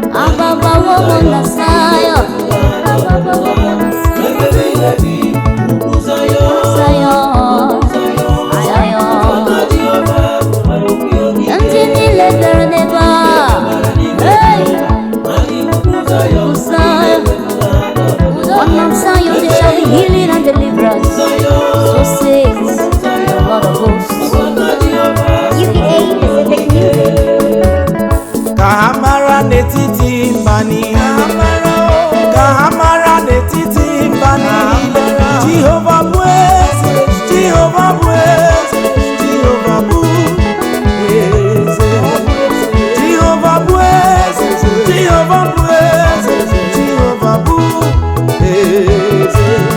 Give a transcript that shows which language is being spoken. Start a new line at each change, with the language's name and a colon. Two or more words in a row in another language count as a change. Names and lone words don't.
Igbo: Ababawo m na Zion. Ababawo m na Zion. Ebe niile bi, ugwu Zion. Zion. Zion. Zion. Aka Jehova gbara ndị ogige. Ndị niile bịara n'ebe a. Babara n'ime Hey. Jehova.
English: On Mount Zion there shall be healing and deliverance. So says the Lord of hosts.
Igbo: U E A Pacific Music. Ka ha mara n'etiti mba niile. Ka ha mara n'etiti mba niile. Jehova bụ eze, Jehova bụ eze, Jehova bụ eze. Jehova bụ eze, Jehova bụ eze, Jehova bụ eze.